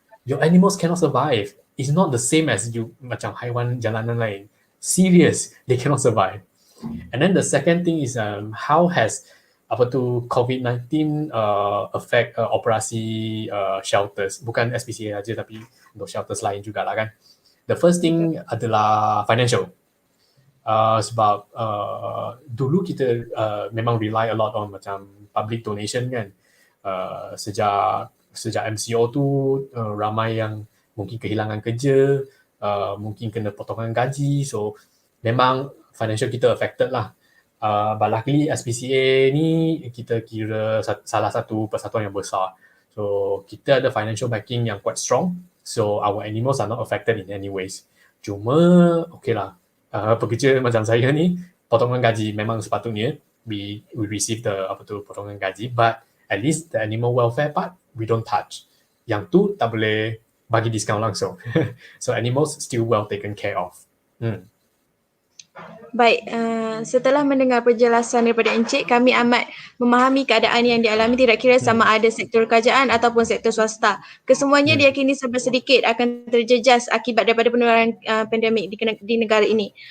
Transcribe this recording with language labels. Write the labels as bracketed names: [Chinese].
[English] Your animals cannot survive. It's not the same as you [Malay] macam haiwan jalanan lain. [English] Serious, they cannot survive. And then the second thing is how has COVID-19 affect operasi shelters. [Malay] Bukan SPCA aja tapi untuk shelters lain jugalah kan. [English] The first thing adalah financial. [Malay] Sebab dulu kita memang [English] rely a lot on [Malay] macam public donation kan. Sejak MCO tu ramai yang mungkin kehilangan kerja, mungkin kena potongan gaji, so memang financial kita affected lah. [English] But luckily SPCA [Malay] ni kita kira salah satu persatuan yang besar, [English] so [Malay] kita ada [English] financial backing yang quite strong, so our animals are not affected in any ways. [Malay] Cuma okay lah, pekerja macam saya ni potongan gaji memang sepatutnya [English] we receive the [Malay] potongan gaji, [English] but at least the animal welfare part we don't touch. [Malay] Yang tu tak boleh bagi diskaun langsung. [English] So animals still well taken care of. [Malay] Baik, setelah mendengar penjelasan daripada Encik, kami amat memahami keadaan yang dialami tidak kira sama ada sektor kerajaan ataupun sektor swasta. Kesemuanya diyakini serba sedikit akan terjejas akibat daripada penularan pandemik di negara ini.